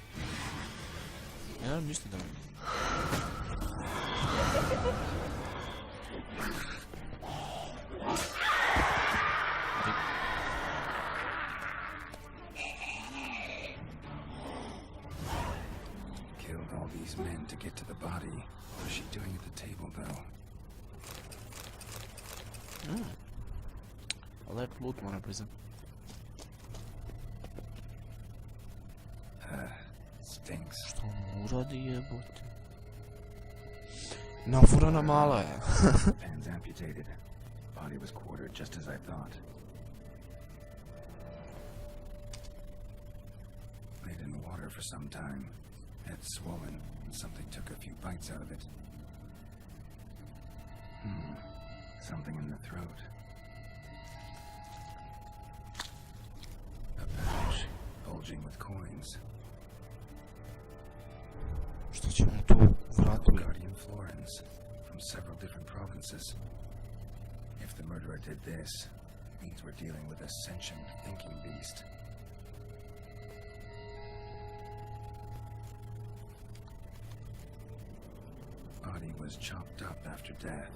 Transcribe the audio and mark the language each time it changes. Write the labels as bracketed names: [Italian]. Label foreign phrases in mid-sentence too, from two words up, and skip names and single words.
[Serbian] Ja mislim da... [English] Killed all these men to get to the body. What is she doing at the table, though? [Serbian] Lep loot, moram priznat. [English] Stinks. [Serbian] Što mu uradi jebote? Nafurana mala je. [English] Hands amputated. Body was quartered just as I thought. Laid in water for some time. Head swollen. Something took a few bites out of it. Something in the throat. A pouch bulging with coins. [Serbian] Što ćemo tu vratiti? [English] Guardian florins from several different provinces. If the murderer did this, it means we're dealing with a sentient thinking beast. Body was chopped up after death.